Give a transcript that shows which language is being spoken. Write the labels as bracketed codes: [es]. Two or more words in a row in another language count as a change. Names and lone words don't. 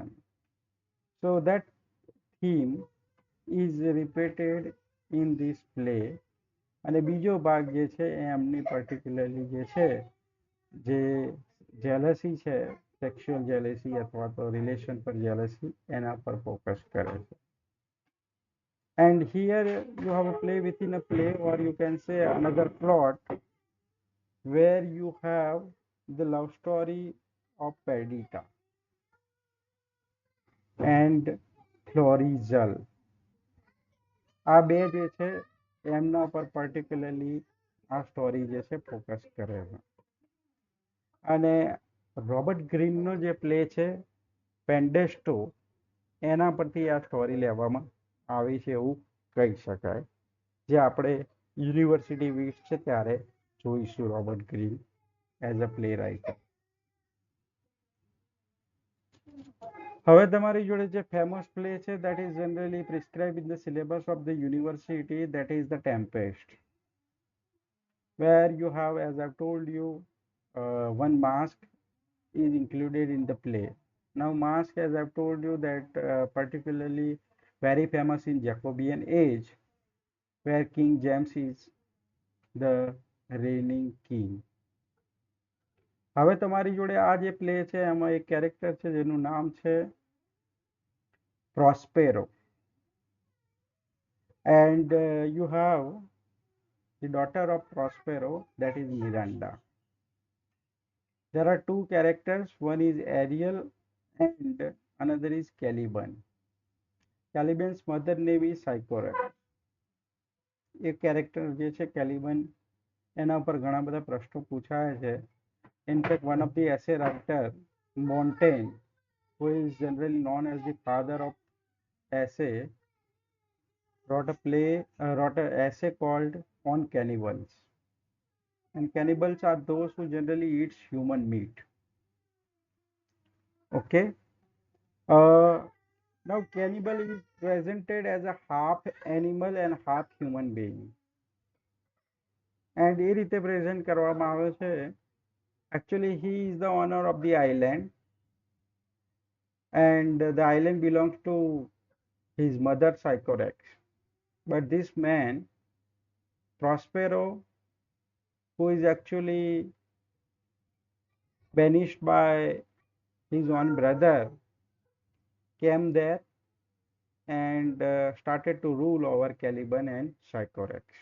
[en] so that theme is repeated in this play. [gu] અને બીજો ભાગ જે છે એ એમની પર્ટિક્યુલરલી જે છે જે જેલસી છે, [en] sexual jealousy [gu] અથવા તો રિલેશન પર જેલસી, એના પર ફોકસ કરે છે. [en] And here you have a play within a play, or you can say another plot, where you have the love story of Perdita and Florizel. [gu] આ બે જે છે એમના પર પર્ટિક્યુલરલી આ સ્ટોરી જે છે ફોકસ કરે છે. અને રોબર્ટ ગ્રીનનો જે પ્લે છે પેન્ડેસ્ટો, એના પરથી આ સ્ટોરી લેવામાં આવી છે એવું કહી શકાય, જે આપણે [en] university week [gu] છે ત્યારે જોઈશું રોબર્ટ ગ્રીન [en] as a play writer. [gu] હવે તમારી જોડે જે [en] famous play [gu] છે [en] that is generally prescribe in the syllabus of the university, that is the Tempest, where you have, as I've told you, one mask is included in the play. Now mask, as I've told you, that particularly very famous in Jacobean age, where King James is the reigning king. [gu] હવે તમારી જોડે આ જે પ્લે છે એમાં એક કેરેક્ટર છે જેનું નામ છે પ્રોસ્પેરો, [en] and you have the daughter of Prospero, that is Miranda. There are two characters, one is Ariel and another is Caliban. Caliban's mother name is Sycorax. [gu] એક કેરેક્ટર જે છે કેલિબન, એના ઉપર ઘણા બધા પ્રશ્નો પૂછાય છે. [en] in fact one of the essay writer Montaigne, who is generally known as the father of essay, wrote an essay called On Cannibals. And cannibals are those who generally eat human meat. Okay. Now cannibal is presented as a half animal and half human being. [gu] And એ રીતે પ્રેઝન્ટ કરવામાં આવે છે. [en] Actually he is the owner of the island, and the island belongs to his mother Sycorax. But this man Prospero, who is actually banished by his own brother, came there and started to rule over Caliban and Sycorax.